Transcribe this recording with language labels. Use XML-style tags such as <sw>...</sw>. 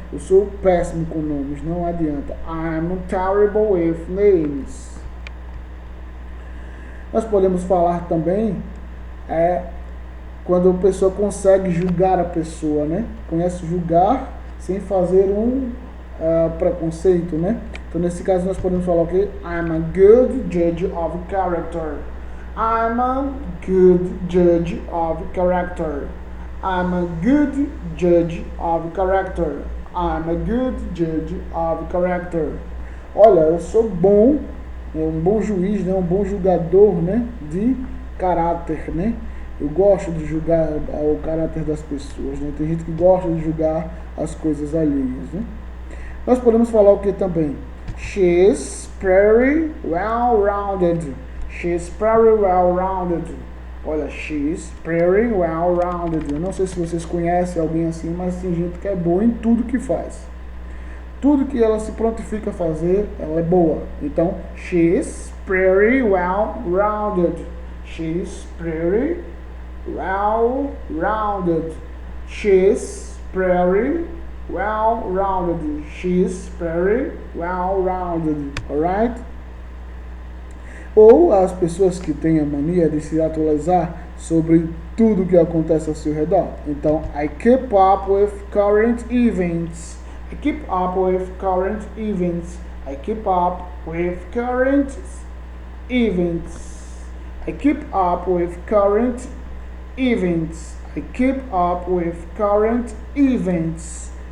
<pt>Eu sou péssimo com nomes, não adianta.</pt> <en>I'm terrible with names.</en> <pt>Nós podemos falar também quando a pessoa consegue julgar a pessoa, né? Conhece julgar sem fazer um preconceito, né? Então, nesse caso, nós podemos falar o quê?</pt> <en>I'm a good judge of character. I'm a good judge of character. I'm a good judge of character. I'm a good judge of character.</en> <pt>Olha, eu sou bom, um bom juiz, né? Um bom julgador, né? De caráter, né? Eu gosto de julgar o caráter das pessoas, né? Tem gente que gosta de julgar as coisas alheias, né? Nós podemos falar o que também?</pt> <en>She's pretty well-rounded. She's pretty well-rounded. Olha, she's pretty well-rounded.</en> <pt>Eu não sei se vocês conhecem alguém assim, mas tem gente que é boa em tudo que faz. Tudo que ela se prontifica a fazer, ela é boa.</pt> <en>Então, she's pretty well-rounded. She's pretty well-rounded. She's pretty well-rounded. She's pretty well-rounded. Alright?</en> <pt>Ou as pessoas que têm a mania de se atualizar sobre tudo que acontece ao seu redor.</pt> <en>Então, I keep up with current events. I keep up with current events. I keep up with current events. I keep up with current events. I keep up with current events.</en>